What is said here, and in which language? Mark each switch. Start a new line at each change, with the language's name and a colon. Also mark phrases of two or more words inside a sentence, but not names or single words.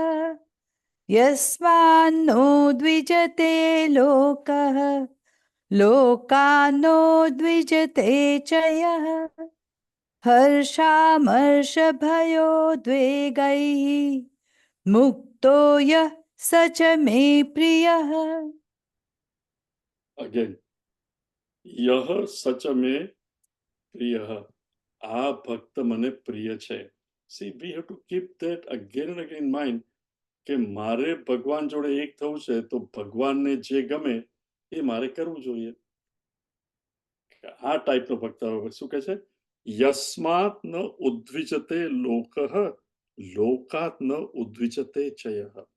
Sanskrit: यस्मान्नो द्विजते लोकः, लोकान्नो द्विजते च यः, हर्षामर्षभयोद्वेगैः मुक्तो यः स च मे प्रियः.
Gujarati: અગેન,
Sanskrit: यह सच मे प्रिय,
Gujarati: આ ભક્ત મને પ્રિય છે.
English: See, we have to keep that again and again in mind
Gujarati: કે મારે ભગવાન જોડે એક થવું છે તો ભગવાનને જે ગમે એ મારે કરવું જોઈએ. આ ટાઈપનો ભક્ત હવે શું કહે છે?
Sanskrit: यस्मात न उद्विजते लोकः लोकात न उद्विजते चयः.